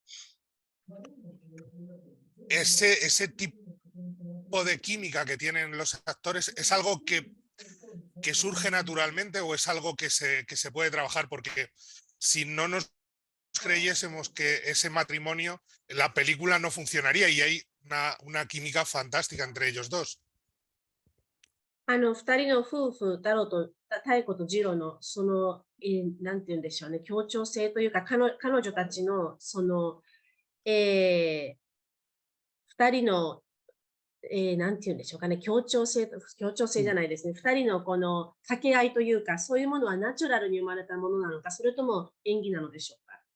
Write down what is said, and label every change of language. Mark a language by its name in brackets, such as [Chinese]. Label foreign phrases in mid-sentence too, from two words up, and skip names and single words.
[Spanish] Ese tipo de química que tienen los actores es algo que surge naturalmente o es algo que se puede trabajar, porque si no nos creyésemos que ese matrimonio, la película no funcionaría y hay una química fantástica entre ellos dos. [Japanese] 二人の夫婦、太子と次郎の、なんて言うんでしょうね、協調性というか、彼女たちの、二人の、なんて言うんでしょうかね、協調性じゃないですね、二人のこの掛け合いというか、そういうものはナチュラルに生まれたものなのか、それとも演技なのでしょうか。